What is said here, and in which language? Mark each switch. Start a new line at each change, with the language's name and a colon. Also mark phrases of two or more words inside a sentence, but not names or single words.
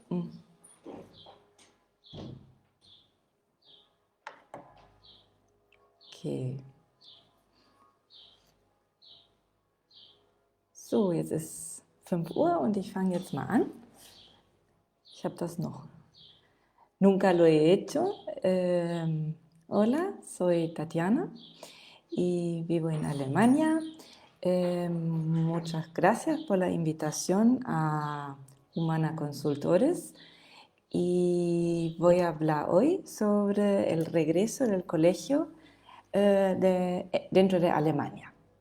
German: Hm. Okay. So, jetzt ist 5 Uhr und ich fange jetzt mal an. Ich habe das noch.
Spanish: Nunca lo he hecho. Hola, soy Tatiana y vivo en Alemania. Muchas gracias por la invitación a Humana Consultores y voy a hablar hoy sobre el regreso del colegio dentro de Alemania.